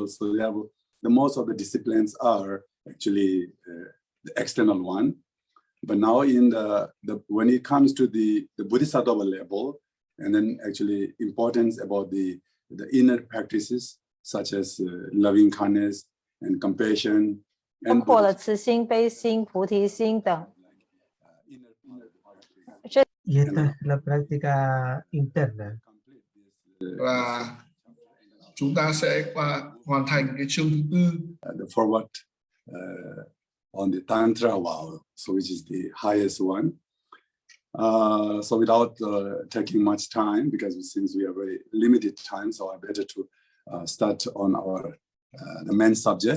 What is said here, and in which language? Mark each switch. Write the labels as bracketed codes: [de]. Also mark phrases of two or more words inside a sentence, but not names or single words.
[en] So the most of the disciplines are actually the external one. But now in when it comes to the Bodhisattva level, and then actually importance about the inner practices such as loving kindness and compassion, and [es] Y esta es la práctica interna. [vi] Và chúng ta sẽ hoàn thành cái chương thứ 4. [en] The forward on the Tantra vow, so which is the highest one. So without taking much time, because since we have very limited time, so I better to start on our the main subject.